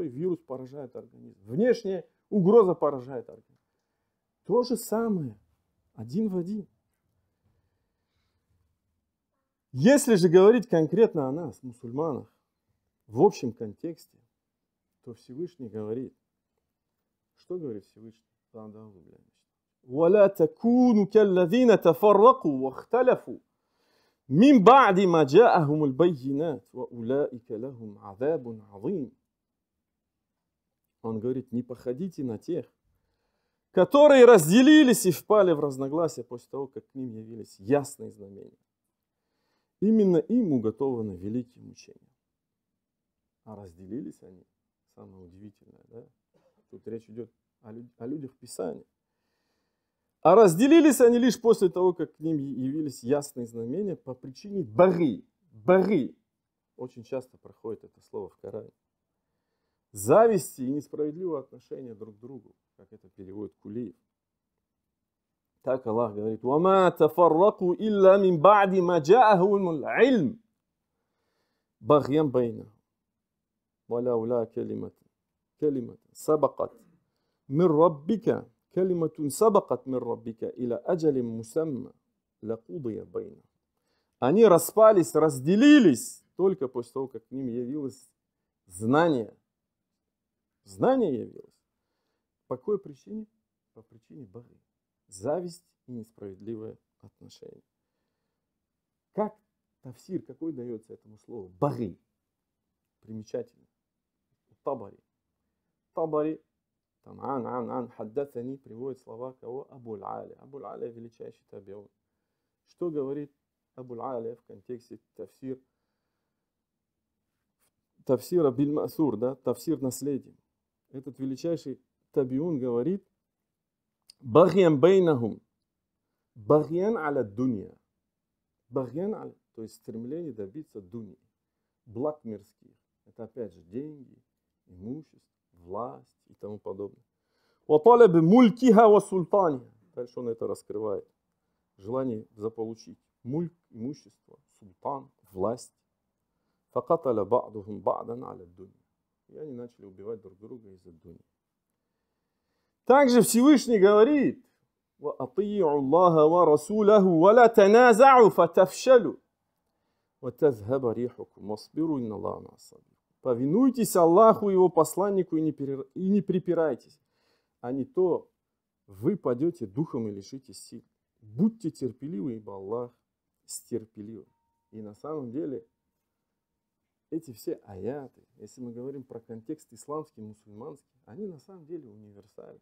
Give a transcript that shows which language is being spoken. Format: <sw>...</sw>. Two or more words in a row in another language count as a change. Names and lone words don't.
<ru>И вирус поражает организм. Внешняя угроза поражает организм. То же самое, один в один. Если же говорить конкретно о нас, мусульманах, в общем контексте, то Всевышний говорит, что говорит Всевышний?</ru> <ar>وَلَا تَكُونُوا كَالَّذِينَ تَفَرَّقُوا وَاخْتَلَفُوا مِنْ بَعْدِ مَا جَاءَهُمُ الْبَيِّنَاتُ وَأُولَٰئِكَ لَهُمْ عَذَابٌ عَظِيمٌ.</ar> <ru>Он говорит, не походите на тех, которые разделились и впали в разногласия после того, как к ним явились ясные знамения. Именно им уготованы великие мучения. А разделились они, самое удивительное, да? Тут речь идет о людях Писания. А разделились они лишь после того, как к ним явились ясные знамения по причине бары. Бары. Очень часто проходит это слово в Коране. Зависти и несправедливого отношения друг к другу, как это переводит Кулиев. Так Аллах говорит:</ru> <ar>وَمَا تَفَرَّقُوا إِلَّا مِنْ بَعْدِ مَا جَاءَهُمُ الْعِلْمُ بَغْيًا بَيْنَهُمْ وَلَوْلَا كَلِمَةٌ سَبَقَتْ مِنْ رَبِّكَ كَلِمَةٌ سَبَقَتْ مِنْ رَبِّكَ إِلَى أَجَلٍ مُسَمًّى لَقُضِيَ بَيْنَهُمْ.</ar> <ru>Они распались, разделились только после того, как к ним явилось знание. Знание явилось. По какой причине? По причине бары. Зависть и несправедливое отношение. Как тафсир, какой дается этому слову? Бары. Примечательно. Табари. Табари, там</ru> <ar>عن، حدثني,</ar> <ru>приводит слова кого? Абу-аль-Али. Абу-аль-Али величайший табиун. Что говорит Абу-аль-Али в контексте тафсир тафсира биль-масур, да, тафсир наследия. Этот величайший табиун говорит:</ru> <ar>بغيا بينهم، بغيا على الدنيا. بغيا على,</ar> <ru>то есть стремление добиться дуньи, благ мирских. Это опять же деньги, имущество, власть и тому подобное.</ru> <ar>وطلب ملكها وسلطانها.</ar> <ru>Дальше он это раскрывает. Желание заполучить мульк, имущество, султан, власть.</ru> <ar>فقتل بعضهم بعضا على الدنيا.</ar> <ru>И они начали убивать друг друга из-за дуньи. Также Всевышний говорит:</ru> <ar>وأطيعوا الله ورسوله ولا تنازعوا فتفشلوا وتذهب ريحكم واصبروا إن الله مع الصابرين.</ar> <ru>Повинуйтесь Аллаху и его посланнику и не припирайтесь, а не то вы падете духом и лишитесь сил. Будьте терпеливы, ибо Аллах стерпелив. И на самом деле эти все аяты, если мы говорим про контекст исламский, мусульманский, они на самом деле универсальны.</ru>